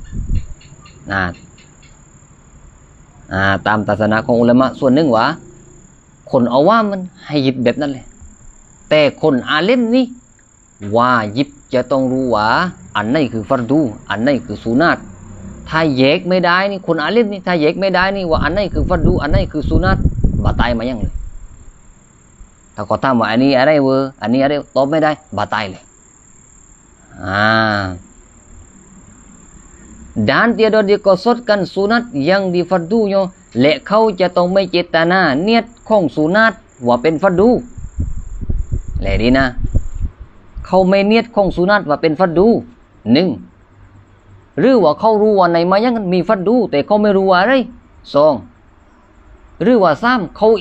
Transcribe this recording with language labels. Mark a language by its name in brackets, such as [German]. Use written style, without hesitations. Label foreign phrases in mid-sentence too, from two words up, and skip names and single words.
[Thai] ตามศาสนาของอุลามะส่วนหนึ่งว่าคนอาวามมันให้หยิบแบบนั้นเลยแต่คนอาเลมนี่ว่าหยิบจะต้องรู้ว่าอันไหนคือฟัรดูอันไหนคือสุนัตถ้าแยกไม่ได้นี่คนอาเลมนี่ถ้าแยกไม่ได้นี่ว่าอันไหนคือฟัรดูอันไหนคือสุนัต [Malay] batal sembahyang [Thai] เลยถ้าเขาถามว่าอันนี้อะไรอันนี้อะไรตอบไม่ได้บาตายเลย [Malay] dan tiada dikosotkan sunat yang difardunya [Thai] และเขาจะต้องไม่เจตนาเนียดของสุนัตว่าเป็นฟัรดูและดีนะเขาไม่เนียดของสุนัตว่าเป็นฟัรดูหนึ่งหรือว่าเขารู้ว่าในมายังมีฟัรดูแต่เขาไม่รู้ว่าอะไรสองหรือว่าสามเขาเอ